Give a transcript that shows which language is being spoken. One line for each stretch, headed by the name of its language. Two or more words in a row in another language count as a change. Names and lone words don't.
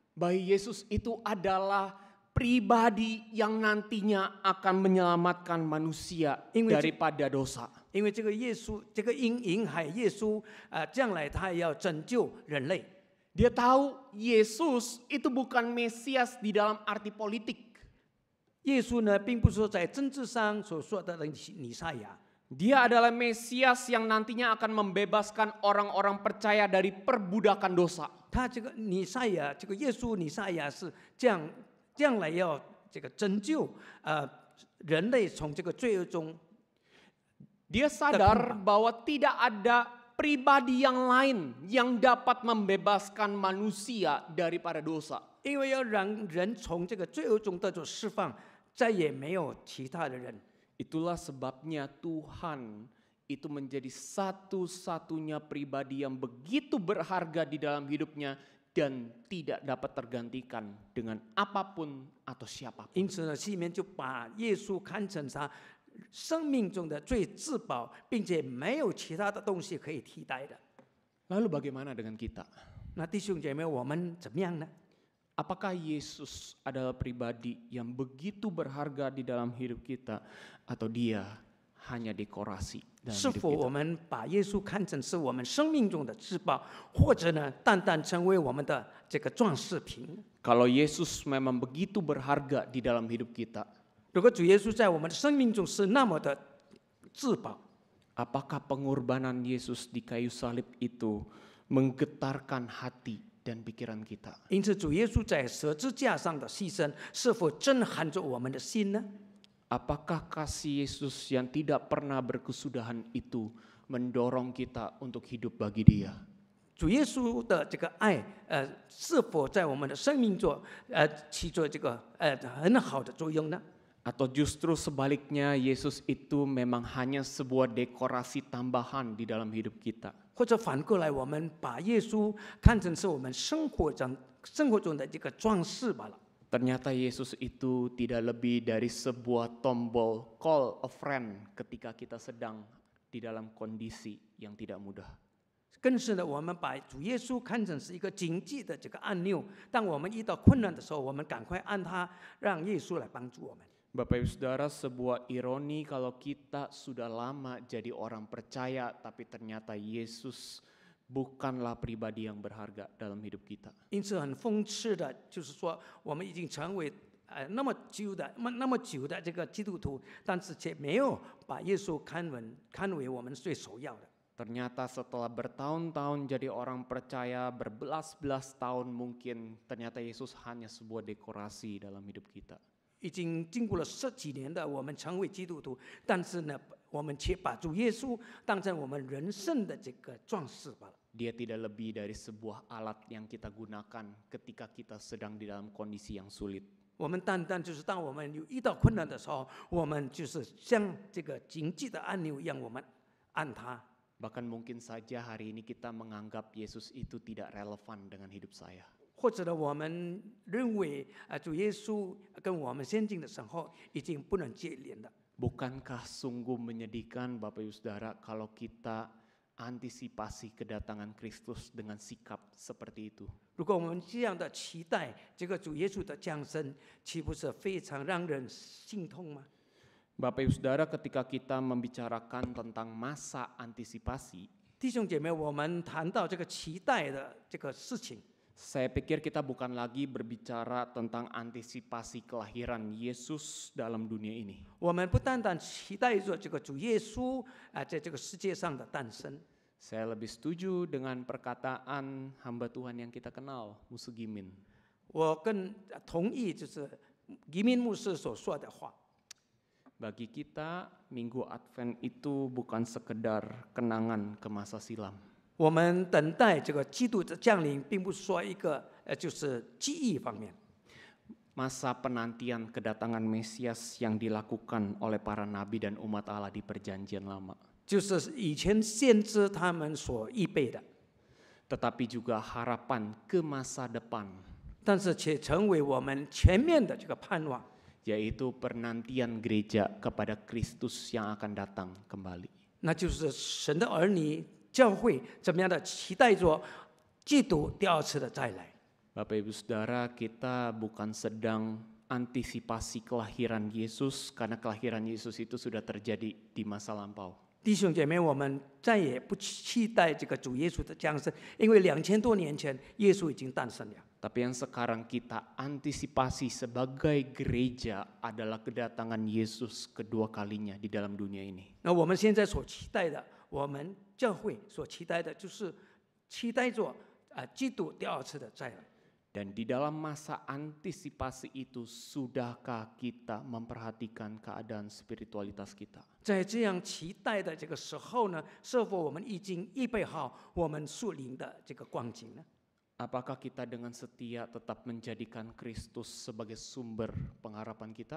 Indonesian: Bayi Yesus itu adalah pribadi yang nantinya akan menyelamatkan manusia daripada dosa.
Chinese: 因为这个耶稣，这个婴孩耶稣将来他要拯救人类。
Indonesian: Dia tahu Yesus itu bukan Mesias di dalam arti politik.
Chinese: 耶稣呢，并不是说在政治上所说的弥赛亚，
Indonesian: Dia adalah Mesias yang nantinya akan membebaskan orang-orang percaya dari perbudakan dosa.
Chinese: 他这个弥赛亚，这个耶稣弥赛亚是将来要这个拯救人类从这个罪恶中。
Indonesian: Dia sadar bahwa tidak ada pribadi yang lain yang dapat membebaskan manusia daripada dosa.
Chinese: 因为要让人从这个罪恶中得到释放，再也没有其他的人。
Indonesian: Itulah sebabnya Tuhan itu menjadi satu-satunya pribadi yang begitu berharga di dalam hidupnya dan tidak dapat tergantikan dengan apapun atau siapapun.
Chinese: 因此呢，西面就把耶稣看成他生命中的最至宝，并且没有其他的东西可以替代的。
Indonesian: Lalu bagaimana dengan kita?
Chinese: 那弟兄姐妹，我们怎么样呢？
Indonesian: Apakah Yesus adalah pribadi yang begitu berharga di dalam hidup kita atau dia hanya dekorasi dalam 是 hidup 否 kita?
Chinese: 我们把耶稣看成是我们生命中的至宝，或者呢，单单成为我们的这个装饰品？
Indonesian: Kalau Yesus memang begitu berharga di dalam hidup kita,
Chinese: 如果主耶稣在我们的生命中是那么的至宝，
Indonesian: apakah pengorbanan Yesus di kayu salib itu menggetarkan hati dan pikiran kita?
Chinese: 因此主耶稣在十字架上的牺牲，是否震撼着我们的心呢？
Indonesian: Apakah kasih Yesus yang tidak pernah berkesudahan itu mendorong kita untuk hidup bagi Dia?
Chinese: 主耶稣的这个爱，是否在我们的生命中，起着这个很好的作用呢？
Indonesian: Atau justru sebaliknya Yesus itu memang hanya sebuah dekorasi tambahan di dalam hidup kita?
Chinese: 或者反过来，我们把耶稣看成是我们生活中的这个装饰罢了。
Indonesian: Ternyata Yesus itu tidak lebih dari sebuah tombol
English: call a friend
Indonesian: ketika kita sedang di dalam kondisi yang tidak mudah.
Chinese: 更是呢，我们把主耶稣看成是一个经济的这个按钮，当我们遇到困难的时候，我们赶快按它，让耶稣来帮助我们。
Indonesian: Bapak Ibu Saudara, sebuah ironi kalau kita sudah lama jadi orang percaya tapi ternyata Yesus bukanlah pribadi yang berharga dalam hidup kita.
Chinese: 因此很讽刺的，就是说我们已经成为那么久的这个基督徒，但是却没有把耶稣看为我们最首要的。
Indonesian: Ternyata setelah bertahun-tahun jadi orang percaya, berbelas-belas tahun mungkin, ternyata Yesus hanya sebuah dekorasi dalam hidup kita.
Chinese: 已经经过了10几年的我们成为基督徒，但是呢，我们却把主耶稣当成我们人生的这个装饰罢了。
Indonesian: Dia tidak lebih dari sebuah alat yang kita gunakan ketika kita sedang di dalam kondisi yang sulit.
Chinese: 我们单单就是当我们有遇到困难的时候，我们就是像这个紧急的按钮一样，我们按它。
Indonesian: Bahkan mungkin saja hari ini kita menganggap Yesus itu tidak relevan dengan hidup saya.
Chinese: 或者呢，我们认为主耶稣跟我们现今的生活已经不能接连了。
Indonesian: Bukankah sungguh menyedihkan Bapak Ibu Saudara kalau kita antisipasi kedatangan Kristus dengan sikap seperti itu?
Chinese: 如果我们这样的期待这个主耶稣的降生，岂不是非常让人心痛吗？
Indonesian: Bapak Ibu Saudara, ketika kita membicarakan tentang masa antisipasi,
Chinese: 弟兄姐妹，我们谈到这个期待的这个事情，
Indonesian: saya pikir kita bukan lagi berbicara tentang antisipasi kelahiran Yesus dalam dunia ini.
Chinese: 我们不单单期待着这个主耶稣在这个世界上的诞生。
Indonesian: Saya lebih setuju dengan perkataan hamba Tuhan yang kita kenal, Musu Gimin.
Chinese: 我更同意就是移民牧师所说的话。
Indonesian: Bagi kita, Minggu Advent itu bukan sekedar kenangan ke masa silam.
Chinese: 我们等待这个基督的降临，并不是说一个就是记忆方面。
Indonesian: Masa penantian kedatangan Mesias yang dilakukan oleh para nabi dan umat Allah di Perjanjian Lama.
Chinese: 就是以前先知他们所预备的，
Indonesian: Tetapi juga harapan ke masa depan,
Chinese: 但是且成为我们前面的这个盼望，
Indonesian: yaitu penantian gereja kepada Kristus yang akan datang kembali.
Chinese: 那就是神的儿女教会怎么样的期待着基督第二次的再来。
Indonesian: Bapak Ibu Saudara, kita bukan sedang antisipasi kelahiran Yesus karena kelahiran Yesus itu sudah terjadi di masa lampau.
Chinese: 弟兄姐妹，我们再也不期待这个主耶稣的降生，因为2000多年前耶稣已经诞生了。
Indonesian: Tapi yang sekarang kita antisipasi sebagai gereja adalah kedatangan Yesus kedua kalinya di dalam dunia ini.
Chinese: 那我们现在所期待的，我们教会所期待的，就是期待着基督第二次的再来。
Indonesian: Dan di dalam masa antisipasi itu, sudahkah kita memperhatikan keadaan spiritualitas kita?
Chinese: 在这样期待的这个时候呢，是否我们已经预备好我们属灵的这个光景呢？
Indonesian: Apakah kita dengan setia tetap menjadikan Kristus sebagai sumber pengharapan kita?